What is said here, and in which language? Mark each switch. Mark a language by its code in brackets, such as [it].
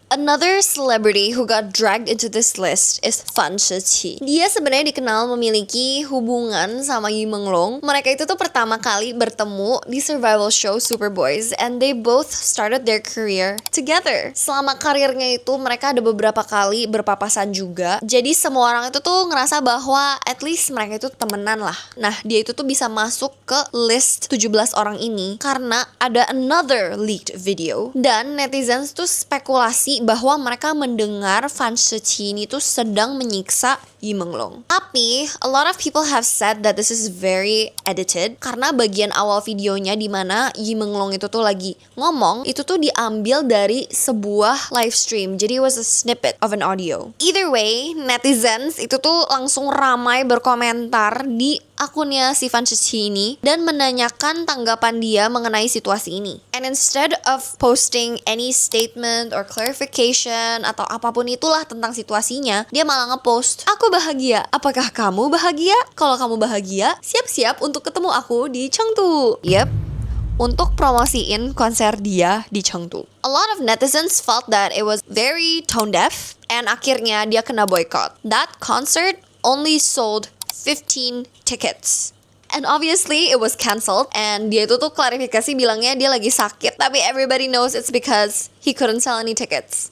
[en] Another celebrity who got dragged into this list is Fan Shiqi. [id] Dia sebenarnya dikenal memiliki hubungan sama Yu Menglong. Mereka itu tuh pertama kali bertemu di survival show Superboys, [en] and they both started their career together. [id] Selama karirnya itu mereka ada beberapa kali berpapasan juga. Jadi semua orang itu tuh ngerasa bahwa [en] at least [id] mereka itu temenan lah. Nah, dia itu tuh bisa masuk ke list 17 orang ini karena ada [en] another leaked video, [id] dan netizens tuh spekulasi bahwa mereka mendengar Fan Shiqi ini tuh sedang menyiksa Yu Menglong. Tapi [en] a lot of people have said that this is very edited [id] karena bagian awal videonya di mana Yu Menglong itu tuh lagi ngomong itu tuh diambil dari sebuah live stream. Jadi [en] it was a snippet of an audio. Either way, [id] netizens itu tuh langsung ramai berkomentar di akunnya si Fan Shiqi ini dan menanyakan tanggapan dia mengenai situasi ini. [en] And instead of posting any statement or clarification [id] atau apapun itulah tentang situasinya, dia malah ngepost, "Aku bahagia. Apakah kamu bahagia? Kalau kamu bahagia, siap-siap untuk ketemu aku di Chengdu." Yep, untuk promosiin konser dia di Chengdu. [en] A lot of netizens felt that it was very tone deaf, and [id] akhirnya dia kena boycott. [en] That concert only sold 15 tickets. And obviously it was cancelled, and [id] dia itu tuh klarifikasi bilangnya dia lagi sakit, tapi [en] everybody knows it's because he couldn't sell any tickets.